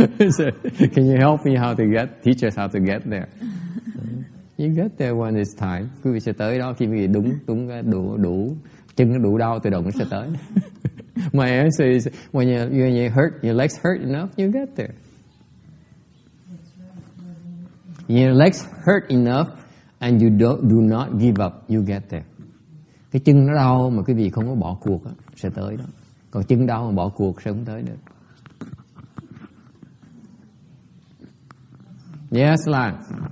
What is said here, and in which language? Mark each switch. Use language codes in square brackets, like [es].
[en] So, can you help me teach us how to get there? You get there when it's time. [vi] Quý vị sẽ tới đó khi quý vị đủ chân nó đủ đau tự động nó sẽ tới. [en] My answer is when your legs hurt enough, you get there. Your legs hurt enough and you do not give up, you get there. [vi] Cái chân nó đau mà quý vị không có bỏ cuộc sẽ tới đó. Còn chân đau mà bỏ cuộc sẽ không tới được. [en] Yes, Lan.